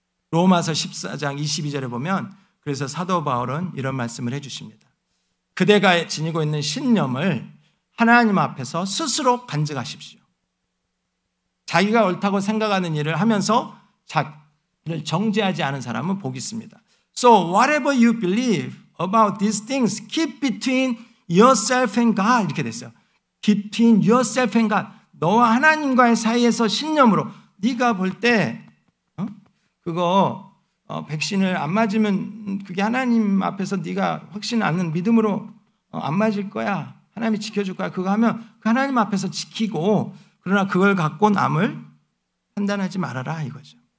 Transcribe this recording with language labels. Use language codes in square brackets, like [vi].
[ko] 로마서 14장 22절에 보면 그래서 사도 바울은 이런 말씀을 해주십니다. 그대가 지니고 있는 신념을 하나님 앞에서 스스로 간증하십시오. 자기가 옳다고 생각하는 일을 하면서 자기를 정죄하지 않은 사람은 복이 있습니다. [en] So whatever you believe about these things, keep between yourself and God. [ko] 이렇게 됐어요. [en] Between yourself and God. [ko] 너와 하나님과의 사이에서 신념으로 네가 볼 때 그거 백신을 안 맞으면 그게 하나님 앞에서 네가 확신 않는 믿음으로 안 맞을 거야. 하나님이 지켜줄 거야. 그거 하면 그 하나님 앞에서 지키고 그러나 그걸 갖고 남을 판단하지 말아라 이거죠.